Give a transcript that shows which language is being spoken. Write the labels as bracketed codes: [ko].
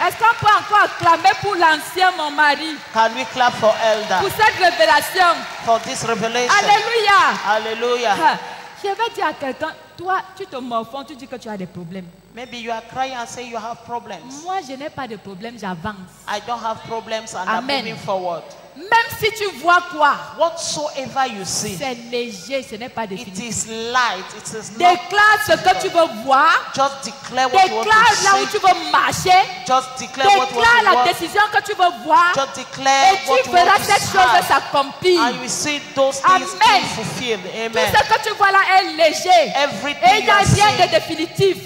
[fr] Est-ce qu'on peut encore acclamer pour l'ancien mon mari? [en] Can we clap for elder? [fr] Pour cette révélation. [en] For this revelation. [fr] Alléluia. [en] Hallelujah. [fr] Je vais dire à quelqu'un, toi, tu te morfonds, tu dis que tu as des problèmes. [en] Maybe you are crying and say you have problems. [fr] Moi, je n'ai pas de problème, j'avance. [en] I don't have problems and Amen. I'm moving forward. [fr] Même si tu vois quoi, [en] whatsoever you see, [fr] c'est léger, ce n'est pas définitif. [en] It is light. It is [fr] déclare ce que tu veux voir. [en] Just declare what you want to see. [fr] Déclare là où tu veux marcher. [en] Just declare what you want to [fr] déclare la décision que tu veux voir. [en] Just declare [fr] et tu verras cette chose s'accomplir. [en] And you will see those things being fulfilled. Amen. [fr] Tout ce que tu vois là est léger. [en] Everything [fr] et il n'y a rien de définitif.